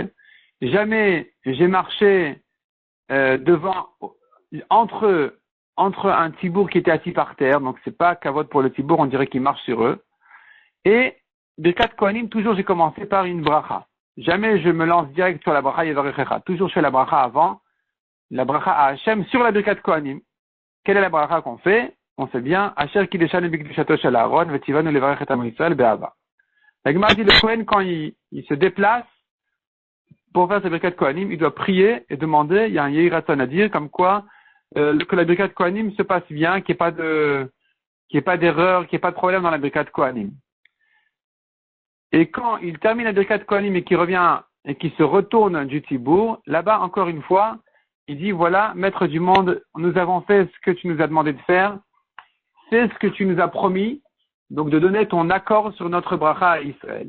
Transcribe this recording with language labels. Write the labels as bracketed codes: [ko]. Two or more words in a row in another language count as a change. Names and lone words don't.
[fr] Jamais j'ai marché entre un tibour qui était assis par terre, donc c'est pas kavod pour le tibour, on dirait qu'il marche sur eux. Et [he] ברכת כהנים, [fr] toujours j'ai commencé par une bracha. Jamais je me lance direct sur la bracha Yevarechecha. Toujours je fais la bracha avant, la bracha à Hachem sur la [he] ברכת כהנים. [fr] Quelle est la bracha qu'on fait? On sait bien, [he] אשר קדשנו בקדושתו של אהרן וצונו לברך את עם ישראל באהבה. [fr] La Gemara dit le Kohen, quand il se déplace pour faire sa [he] ברכת כהנים, [fr] il doit prier et demander, il y a un [he] יהי רצון [fr] à dire, comme quoi, que la [he] ברכת כהנים [fr] se passe bien, qu'il n'y ait pas d'erreur, qu'il n'y ait pas de problème dans la [he] ברכת כהנים. [fr] Et quand il termine la [he] ברכת כהנים [fr] et qu'il revient et qu'il se retourne du Tibour, là-bas, encore une fois, il dit, voilà, maître du monde, nous avons fait ce que tu nous as demandé de faire, c'est ce que tu nous as promis, donc de donner ton accord sur notre bracha à Israël.